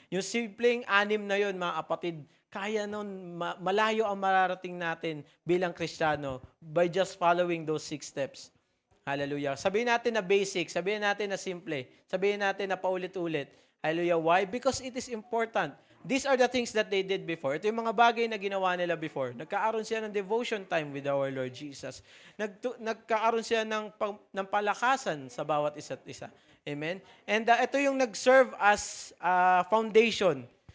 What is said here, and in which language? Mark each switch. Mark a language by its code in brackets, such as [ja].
[tl] Yung simpleng 6 na yun, mga kapatid, kaya nun, malayo ang mararating natin bilang Kristiyano [en] by just following those 6 steps. [tl] Hallelujah. Sabihin natin na basic, sabihin natin na simple, sabihin natin na paulit-ulit. Hallelujah. Why? [en] Because it is important. These are the things that they did before. [tl] Ito yung mga bagay na ginawa nila before. Nagkaaroon sila ng [en] devotion time with our Lord Jesus. [tl] Nagkaaroon sila ng palakasan sa bawat isa't isa. [en] Amen? [tl] And ito yung nag-serve as foundation.